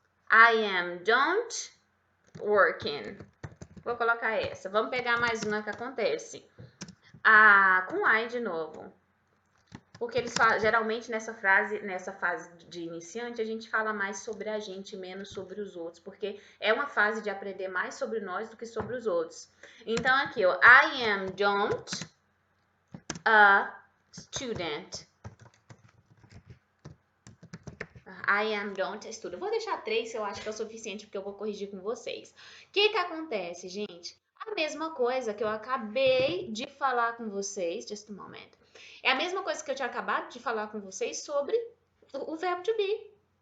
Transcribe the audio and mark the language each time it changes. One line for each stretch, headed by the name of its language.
English: I am don't working.
Portuguese: Vou colocar essa. Vamos pegar mais uma que acontece. Com I de novo. Porque eles falam, geralmente nessa fase de iniciante, a gente fala mais sobre a gente, menos sobre os outros, porque é uma fase de aprender mais sobre nós do que sobre os outros.
English: Então aqui, ó, I am don't a student. I am don't a student.
Portuguese: Vou deixar 3, eu acho que é o suficiente, porque eu vou corrigir com vocês. O que acontece, gente? A mesma coisa que eu acabei de falar com vocês,
English: just a moment.
Portuguese: É a mesma coisa que eu tinha acabado de falar com vocês sobre o verbo to be.